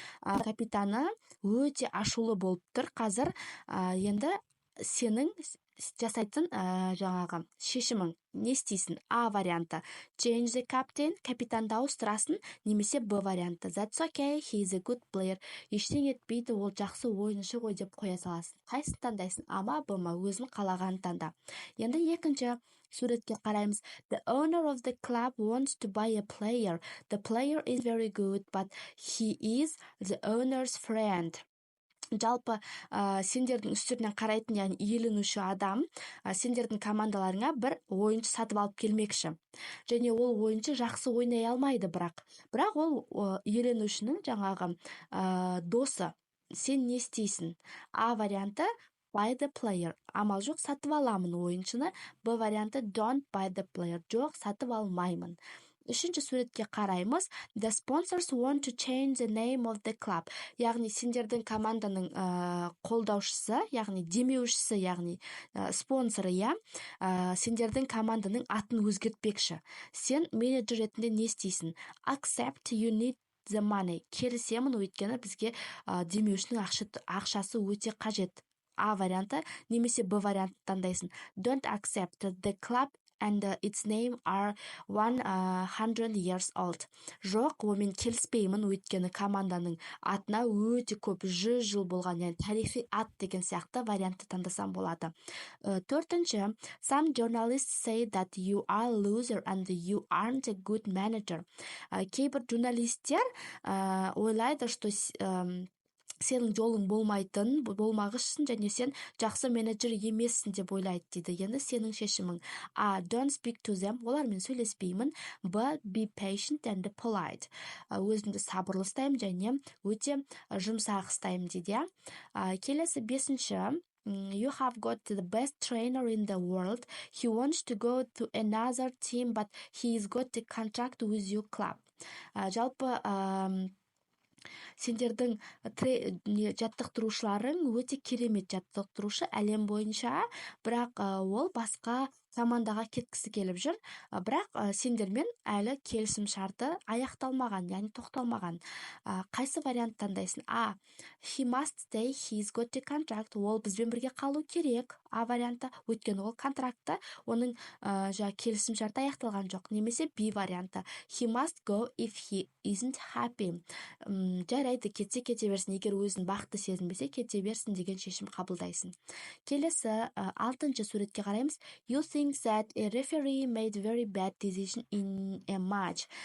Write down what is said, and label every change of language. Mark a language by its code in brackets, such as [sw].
[kk] Капитаны өте ашулы болып тұр қазір. Енді сенің жасайтын жаңағы шешімің не істейсің? А варианты. [en] Change the captain, [kk] капитанды ауыстырасың, немесе Б варианты. [en] That's okay, he is a good player. [kk] Ештеңе етпейді, ол жақсы ойыншы ғой деп қоя саласың. Қайсысын таңдайсың? А ма, Б ма? Өзің қалағанын таңда. Енді екінші суретке қараймыз. [en] The owner of the club wants to buy a player. The player is very good, but he is the owner's friend. [kk] жалпы сендердің үстерінен қарайтын, яғни иеленуші адам сендердің командаларыңа бір ойыншы сатып алып келмекші. Және ол ойыншы жақсы ойнай алмайды, бірақ ол иеленушінің жаңағы досы. Сен не істейсің? А варианты [en] buy the player. [kk] Амал жоқ, сатып аламын ойыншыны. Б варианты [en] don't buy the player. [kk] Жоқ, сатып алмаймын. Үшінші суретке қараймыз. [en] The sponsors want to change the name of the club. [kk] Яғни сендердің команданың қолдаушысы, яғни демеушісі, яғни спонсоры, сендердің команданың атын өзгертпекші. Сен менеджер ретінде не істейсің? [en] Accept, you need the money. [kk] Келісемін, өйткені бізге демеушінің ақшасы өте қажет. А варианты, немесе Б варианты таңдайсың. [en] Don't accept, the club and its name are 100 years old. [kk] Жоқ, онымен келіспеймін, өйткені команданың атына өте көп 100 жыл болған, яғни тарихи ат деген сияқты вариантты таңдасам болады. Төртінші, [en] some journalists say that you are a loser and you aren't a good manager. [kk] Кейбір журналистер ойлайды, что сенің жолың болмағышсың, және сен жақсы менеджер емессің деп ойлайды дейді. Енді сенің шешімің. А. [en] Don't speak to them. [kk] Олармен сөйлеспеймін. Б. [en] Be patient and polite. [kk] Өзімді сабырлы ұстаймын және өте жұмсақ ұстаймын дейді. Келесі бесінші. [en] You have got the best trainer in the world. He wants to go to another team, but he's got a contract with your club. [kk] Жалпы сендердің жаттықтырушыларың өте керемет жаттықтырушы әлем бойынша, бірақ ол басқа командаға кеткісі келіп жүр, бірақ сендермен әлі келісім шарты аяқталмаған, яғни тоқталмаған. Қайсы вариант таңдайсың? А. [en] He must stay, he's got a contract. [kk] Ол бізбен бірге қалу керек. А варианты, өйткені ол контракты, оның келісім шарты аяқталған жоқ. Немесе Б варианты. [en] He must go if he isn't happy. [kk] Жарайды, кете берсін, егер өзін бақытты сезінбесе, кете берсін деген шешім қабылдайсың. Келесі 6-шы суретке қараймыз. [en] You think that a referee made very bad decision in a match.